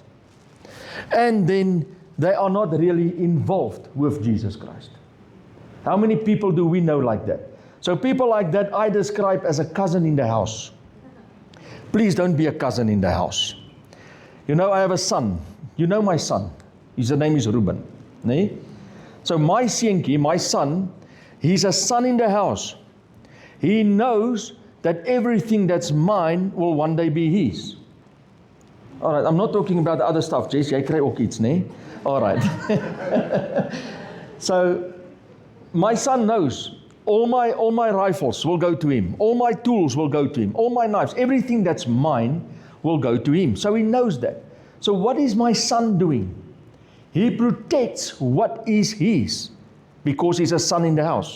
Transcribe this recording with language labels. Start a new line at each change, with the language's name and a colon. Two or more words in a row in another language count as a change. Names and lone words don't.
English: And then they are not really involved with Jesus Christ. How many people do we know like that? So people like that I describe as a cousin in the house. Please don't be a cousin in the house. You know, I have a son. You know my son. His name is Ruben. Nee? So my seentjie, my son, he's a son in the house. He knows that everything that's mine will one day be his. All right, I'm not talking about the other stuff. Jess,
Afrikaans: jy kry ook iets, nee?
English: All right. So my son knows. All my rifles will go to him. All my tools will go to him. All my knives, everything that's mine will go to him. So he knows that. So what is my son doing? He protects what is his because he's a son in the house.